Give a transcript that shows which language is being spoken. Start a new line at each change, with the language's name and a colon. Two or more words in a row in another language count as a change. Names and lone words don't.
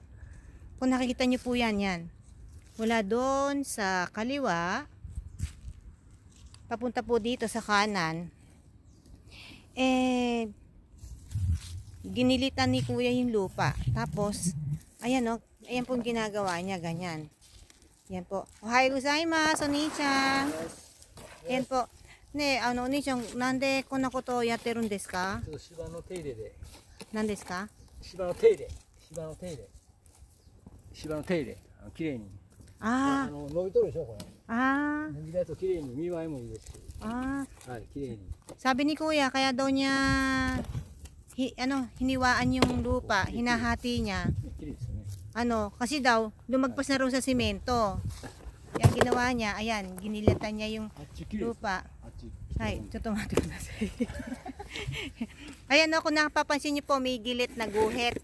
Filipino: Kung nakikita niyo po yan. Mula doon sa kaliwa, papunta po dito sa kanan. Ginilitan ni Kuya yung lupa. Tapos, ayan o, ayan po yung ginagawa niya, ganyan. Yan po.
Japanese: おはようございます、お兄ちゃん.
Filipino: Yan po.
Japanese: ね、お兄ちゃん、なんでこんなことやってるんですか? 芝の手入れで。何ですか？芝の手入れ。芝の手入れ。芝の手入れ。きれいに。伸びとるでしょこれ。伸びだときれいに見栄えもいいですし。はい、きれいに。
Filipino: Sabi ni Kuya, kaya daw niya hiniwaan yung lupa, hinahati niya. Kasi daw lumagpas na raw sa simento. Kaya ginawa niya, ayan, ginilatan niya yung lupa. Ay, tutumati ko na sa ayan o, kung napapansin niyo po, may gilit na guhit.